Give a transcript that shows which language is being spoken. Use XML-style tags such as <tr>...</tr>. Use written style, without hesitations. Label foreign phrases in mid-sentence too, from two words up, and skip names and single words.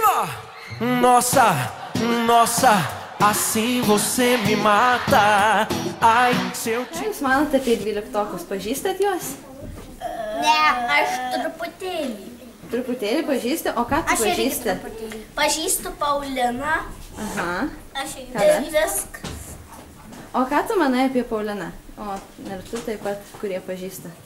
<pt>Nossa, assim você me mata. Ai, se eu te...</pt> <lt>Ką jūs manote apie 12-tokus? Pažįstat juos? Ne, aš truputėlį. Truputėlį pažįsti? O ką tu pažįsti? Pažįstu Pauliną. Aha. Aš viskas. O ką tu manai apie Pauliną? O, ir tu taip pat, kurie pažįsta.</lt>